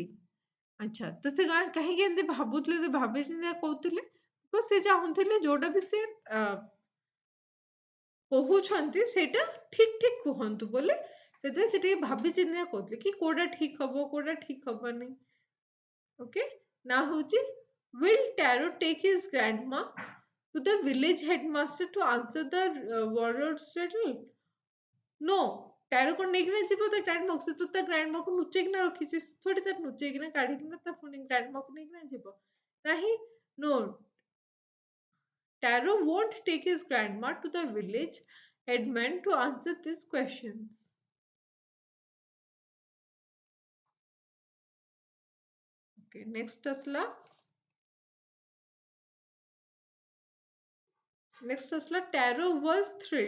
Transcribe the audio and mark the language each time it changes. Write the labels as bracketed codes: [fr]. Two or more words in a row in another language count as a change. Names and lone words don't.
[hi] अच्छा तो [or] से କାହିଁକି ଏମିତି ଭାବୁଥିଲେ ଯେ ଭାବିଚିନ୍ତି କହୁଥିଲେ ତ ସେ ଚାହୁଁଥିଲେ ଯୋଉଟା ବି ସେ କହୁଛନ୍ତି ସେଇଟା ଠିକ ଠିକ କୁହନ୍ତୁ ବୋଲି ସେଥିପାଇଁ ସେ ଟିକେ ଭାବିଚିନ୍ତି କହୁଥିଲେ କି କୋଉଟା ଠିକ ହବ କୋଉଟା ଠିକ ହବନି. [en] Okay, now ହଉଛି will Taro take his grandma to the village headmaster to answer the warlord's riddle? No. [or] Taro କଣ ନେଇକିନା ଯିବ ତା ଗ୍ରାଣ୍ଡମା ସେ ତ ତା ଗ୍ରାଣ୍ଡମା କୁ ଲୁଚେଇକିନା ରଖିଛି ଥୋଡି ତା ଲୁଚେଇକିନା କାଢିକିନା ତା ପୁଣି ଗ୍ରାଣ୍ଡମା କୁ ନେଇକିନା ଯିବ ନାହିଁ. [en] No, Taro won't take his grandma to the village headman to answer these questions. Okay, next Tesla. Next Tesla, Taro was thrilled.